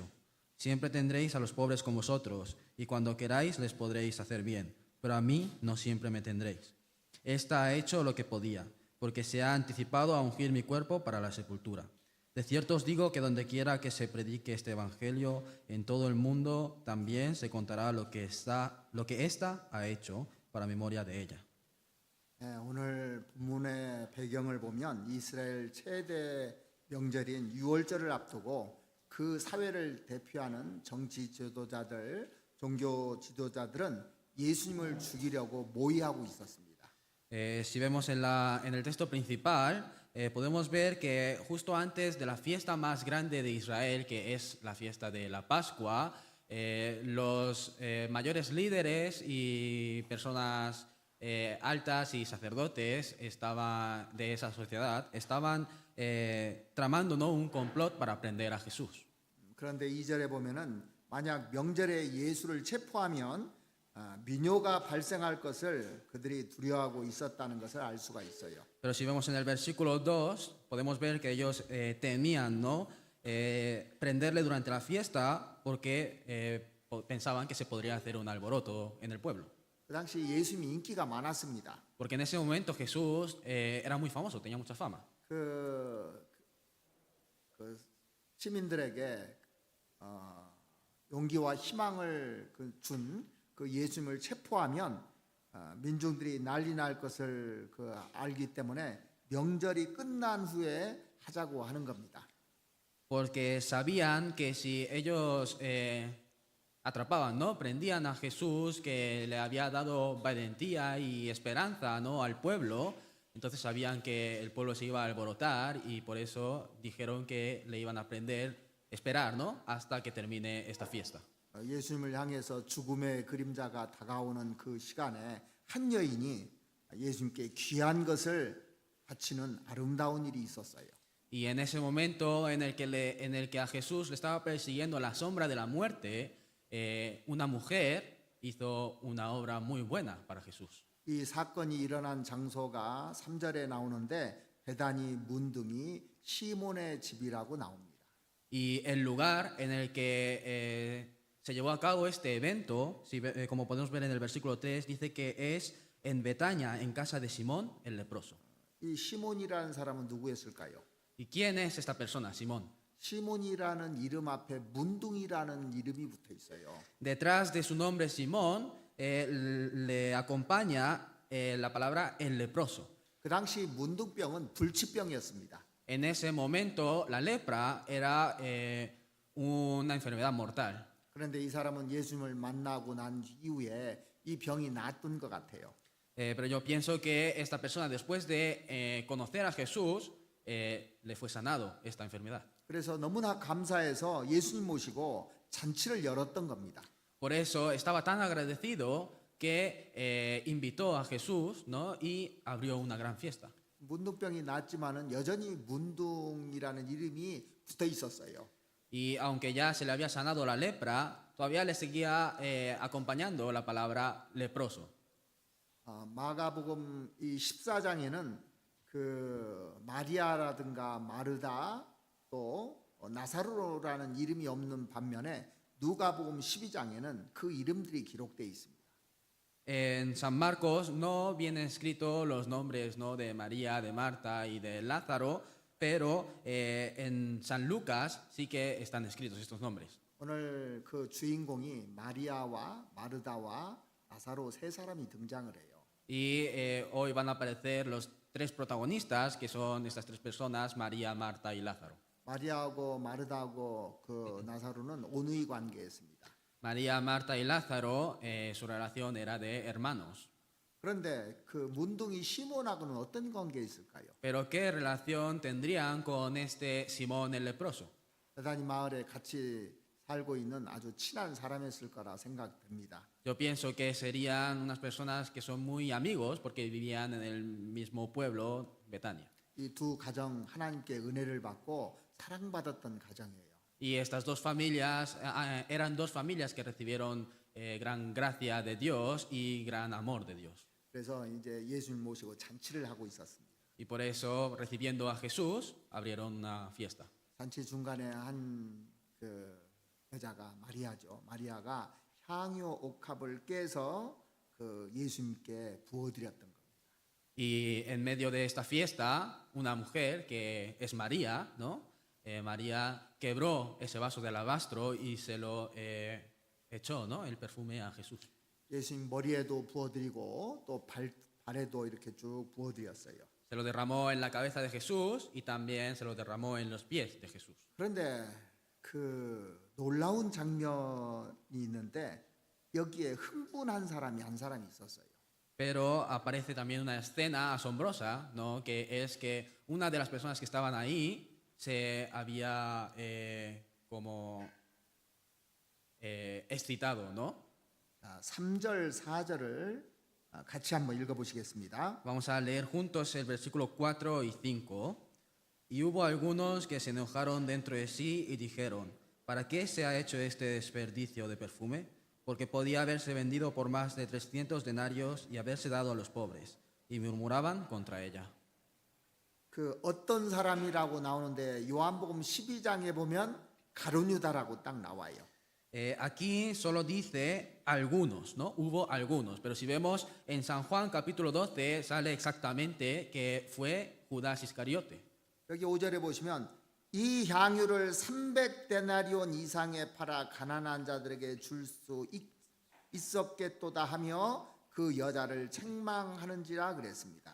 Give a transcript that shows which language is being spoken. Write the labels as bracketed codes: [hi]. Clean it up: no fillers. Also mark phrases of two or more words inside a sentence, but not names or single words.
[es] Siempre tendréis a los pobres con vosotros, y cuando queráis les podréis hacer bien, pero a mí no siempre me tendréis. Esta ha hecho lo que podía, porque se ha anticipado a ungir mi cuerpo para la sepultura. De cierto os digo que donde quiera que se predique este evangelio en todo el mundo, también se contará lo que ésta ha hecho para memoria de ella. [ko] 오늘 본문의 배경을 보면 이스라엘 최대 명절인 유월절을 앞두고 그 사회를 대표하는 정치 지도자들, 종교 지도자들은 예수님을 죽이려고 모의하고 있었습니다. [es] Si vemos en el texto principal, podemos ver que justo antes de la fiesta más grande de Israel, que es la fiesta de la Pascua, los mayores líderes y personas altas y sacerdotes de esa sociedad estaban tramando, ¿no?, un complot para prender a Jesús. [ko] 그런데 2절에 보면은 만약 명절에 예수를 체포하면 민요가 발생할 것을 그들이 두려워하고 있었다는 것을 알 수가 있어요. [es] Pero si vemos en el versículo 2, podemos ver que ellos temían, ¿no? Prenderle durante la fiesta porque pensaban que se podría hacer un alboroto en el pueblo. [ko] 그 당시 예수님이 인기가 많았습니다. [es] Porque en ese momento Jesús era muy famoso, tenía mucha fama. [ko] 그 시민들에게 용기와 희망을 준 그 예수님을 체포하면 민중들이 난리 날 것을 알기 때문에 명절이 끝난 후에 하자고 하는 겁니다. [es] Porque sabían que si ellos atrapaban, ¿no? Prendían a Jesús, que le había dado valentía y esperanza, ¿no? Al pueblo, entonces sabían que el pueblo se iba a alborotar y por eso dijeron que le iban a esperar, ¿no? Hasta que termine esta fiesta. [ko] 예수님을 향해서 죽음의 그림자가 다가오는 그 시간에 한 여인이 예수님께 귀한 것을 바치는 아름다운 일이 있었어요. [es] Y en ese momento en el que a Jesús le estaba persiguiendo la sombra de la muerte, una mujer hizo una obra muy buena para Jesús. [ko] 이 사건이 일어난 장소가 3절에 나오는데 베다니 문둥이 시몬의 집이라고 나옵니다. [es] Y el lugar en el que se llevó a cabo este evento, como podemos ver en el versículo 3, dice que es en Betania, en casa de Simón el leproso. [ko] 이 시몬이라는 사람은 누구였을까요? [es] ¿Y quién es esta persona, Simón? [ko] 시몬이라는 이름 앞에 문둥이라는 이름이 붙어 있어요. [es] Detrás de su nombre Simón le acompaña la palabra el leproso. [ko] 그 당시 문둥병은 불치병이었습니다. [es] En ese momento la lepra era una enfermedad mortal. [ko] 그런데 이 사람은 예수님을 만나고 난 이후에 이 병이 낫던 것 같아요. [es] Pero yo pienso que esta persona, después de conocer a Jesús, le fue sanado esta enfermedad. [ko] 그래서 너무나 감사해서 예수님 모시고 잔치를 열었던 겁니다. [es] Por eso estaba tan agradecido que invitó a Jesús, ¿no? Y abrió una gran fiesta. [ko] 문둥병이 낫지만은 여전히 문둥이라는 이름이 붙어 있었어요. [es] Y aunque ya se le había sanado la lepra, todavía le seguía acompañando la palabra leproso. [ko] 마가복음 이 14장에는 그 마리아라든가 마르다 또 나사로라는 이름이 없는 반면에 누가복음 12장에는 그 이름들이 기록되어 있습니다. [es] En San Marcos no vienen escritos los nombres, ¿no? De María, de Marta y de Lázaro, pero en San Lucas sí que están escritos estos nombres. [ko] 오늘 그 주인공이 마리아와 마르다와 나사로 세 사람이 등장을 해요. [es] Y hoy van a aparecer los tres protagonistas, que son estas tres personas, María, Marta y Lázaro. [ko] 마리아하고 마르다하고 그 나사로는 온누이 관계였습니다. [es] María, Marta y Lázaro, su relación era de hermanos. [ko] 그런데 그 문둥이 시몬하고는 어떤 관계 있을까요? [es] Pero ¿qué relación tendrían con este Simón el leproso? [ko] 베다니 마을에 같이 살고 있는 아주 친한 사람이었을 거라 생각됩니다. [es] Yo pienso que serían unas personas que son muy amigos porque vivían en el mismo pueblo, Betania. [ko] 이 두 가정 하나님께 은혜를 받고 사랑받았던 가정이에요. [es] Y estas dos familias eran dos familias que recibieron gran gracia de Dios y gran amor de Dios. [ko] 그래서 이제 예수님 모시고 잔치를 하고 있었습니다. [es] Y por eso, recibiendo a Jesús, abrieron una fiesta. [ko] 잔치 중간에 한 그 여자가 마리아죠. 마리아가 향유 옥합을 깨서 그 예수님께 부어드렸던 겁니다. [es] Y en medio de esta fiesta, una mujer que es María, ¿no? María quebró ese vaso de alabastro y se lo echó, ¿no? El perfume a Jesús. [ko] 예수님 머리에도 부어드리고 또 발에도 이렇게 쭉 부어드렸어요. [es] Se lo derramó en la cabeza de Jesús y también se lo derramó en los pies de Jesús. [ko] 그런데 그 놀라운 장면이 있는데 여기에 흥분한 사람이 한 사람이 있었어요. [es] Pero aparece también una escena asombrosa, ¿no? Que es que una de las personas que estaban ahí se había como excitado, ¿no? [ko] 3절, 4절을 같이 한번 읽어보시겠습니다. [es] Vamos a leer juntos el versículo 4 y 5. Y hubo algunos que se enojaron dentro de sí y dijeron, ¿para qué se ha hecho este desperdicio de perfume? porque podía haberse vendido por más de 300 denarios y haberse dado a los pobres. Y murmuraban contra ella. [ko] 그 어떤 사람이라고 나오는데 요한복음 12장에 보면 가룟유다라고 딱 나와요. [es] Aquí solo dice algunos, ¿no? Hubo algunos, pero si vemos en San Juan capítulo 12 sale exactamente que fue Judas Iscariote. [ko] 여기 5절에 보시면 이 향유를 300데나리온 이상에 팔아 가난한 자들에게 줄 수 있었겠도다 하며 그 여자를 책망하는지라 그랬습니다.